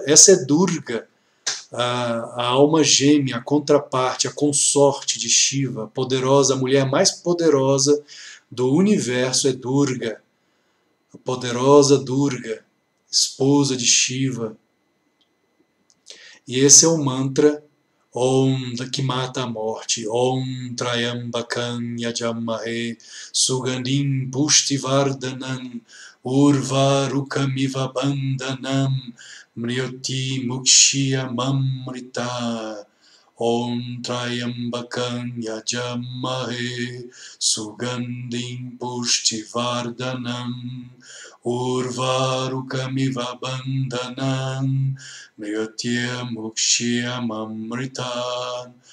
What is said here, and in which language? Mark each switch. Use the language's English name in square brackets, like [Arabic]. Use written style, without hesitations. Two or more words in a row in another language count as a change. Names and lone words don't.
[Portuguese] Essa é Durga, a alma gêmea, a contraparte, a consorte de Shiva, a poderosa, a mulher mais poderosa do universo é Durga, a poderosa Durga, esposa de Shiva. E esse é o mantra Om, que mata a morte. [Sanskrit] ॐ त्र्यम्बकं यजामहे सुगन्धिं पुष्टिवर्धनम् उर्वारुकमिव बन्धनम् म्र्योति मुक्ष्य ममृत. ॐ त्र्यम्बकं यजामहे सुगन्धिं पुष्टिवर्धनम् उर्वारुकमिव बन्धनम् म्र्योत्य मुक्ष्य ममृतन्.